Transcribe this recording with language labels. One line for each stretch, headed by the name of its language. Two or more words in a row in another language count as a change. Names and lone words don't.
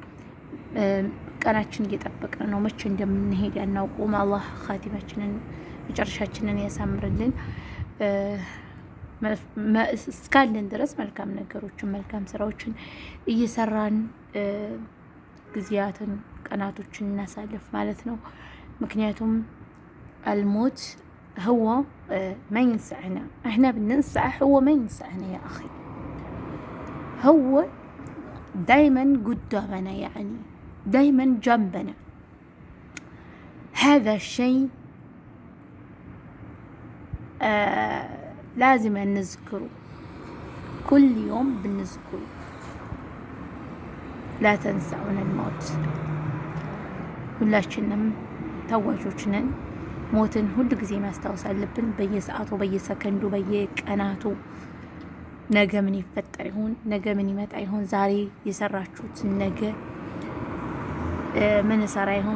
Amharic: ቀናችን እየጠበቅን ነው። መቼ እንደምንሄድ ያናውቁም። አላህ ኻቲማችንን መጨረሻችንን ያሳምርልን። እስካለን ድረስ መልካም ነገሮችን መልካም ስራዎችን እየሰራን ጊዜያትን ቀናቶችን እናሳልፍ ማለት ነው። ምክንያቱም
Arabic: الموت هو من ينسانا إحنا بننسى هو من ينسانا يا أخي هو دايماً قدامنا يعني دايماً جنبنا هذا شي لازم نذكره كل يوم بنذكره لا تنسون الموت።
Amharic: ሁላችንም ተዋጆች ነን። ሞትን ሁሉ ጊዜ ማስታወስ አለብን። በየሰዓቱ በየሰከንዱ በየቀናቱ ነገ ምን ይፈጠር ይሆን? ነገ ምን ይመጣ ይሆን? ዛሬ የሰራችሁት ነገ ምን ሰራ ይሆን?